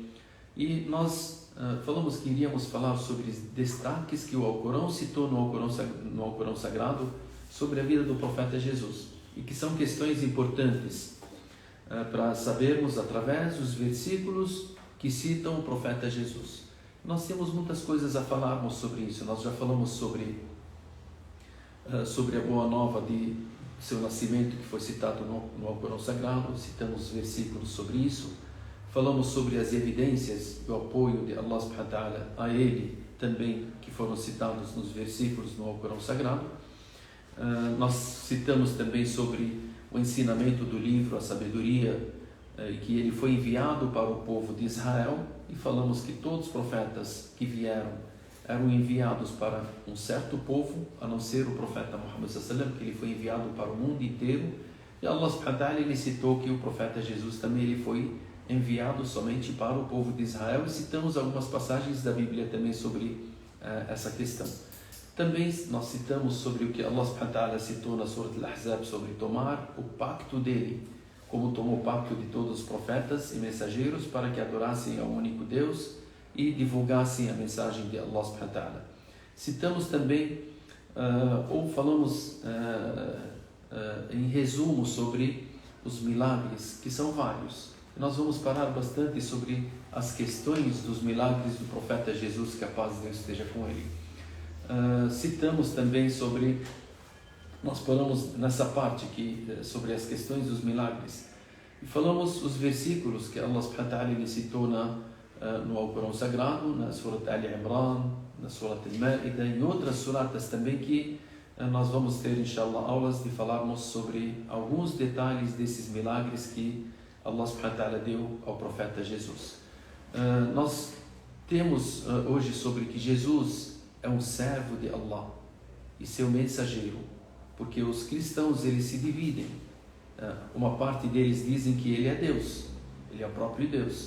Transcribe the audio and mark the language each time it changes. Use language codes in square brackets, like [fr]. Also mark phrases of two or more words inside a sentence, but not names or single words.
[pt] E nós falamos que iríamos falar sobre os destaques que o Alcorão citou no Alcorão Sagrado sobre a vida do profeta Jesus, e que são questões importantes para sabermos através dos versículos que citam o profeta Jesus. Nós temos muitas coisas a falarmos sobre isso. Nós já falamos sobre a boa nova de seu nascimento, que foi citado no Alcorão Sagrado, citamos versículos sobre isso. Falamos sobre as evidências do apoio de [ar] الله سبحانه وتعالى [pt] a ele também, que foram citados nos versículos no Alcorão Sagrado. Nós citamos também sobre o ensinamento do livro, a sabedoria, que ele foi enviado para o povo de Israel, e falamos que todos os profetas que vieram eram enviados para um certo povo, a não ser o profeta Muhammad [ar] صلى الله عليه وسلم, [pt] que ele foi enviado para o mundo inteiro. E [ar] الله سبحانه وتعالى [pt] ele citou que o profeta Jesus também ele foi enviado somente para o povo de Israel, e citamos algumas passagens da Bíblia também sobre essa questão. Também nós citamos sobre o que [ar] الله سبحانه وتعالى [pt] citou na Surah Al-Ahzab sobre tomar o pacto dele, como tomou o pacto de todos os profetas e mensageiros para que adorassem ao único Deus e divulgassem a mensagem de [ar] الله سبحانه وتعالى. [pt] Citamos também, ou falamos em resumo sobre os milagres, que são vários. Nós vamos parar bastante sobre as questões dos milagres do profeta Jesus, que a paz de Deus esteja com ele. Citamos também sobre, nós falamos nessa parte sobre as questões dos milagres, e falamos os versículos que [ar] الله سبحانه وتعالى [pt] citou no Alcorão Sagrado, na Surah Al-Imran, na Surah Al-Ma'idah e em outras suratas também, que nós vamos ter, inshallah, aulas de falarmos sobre alguns detalhes desses milagres que [ar] الله سبحانه وتعالى [pt] deu ao profeta Jesus. Nós temos hoje sobre que Jesus é um servo de Allah e seu mensageiro, porque os cristãos eles se dividem. Uma parte deles dizem que ele é Deus, ele é o próprio Deus.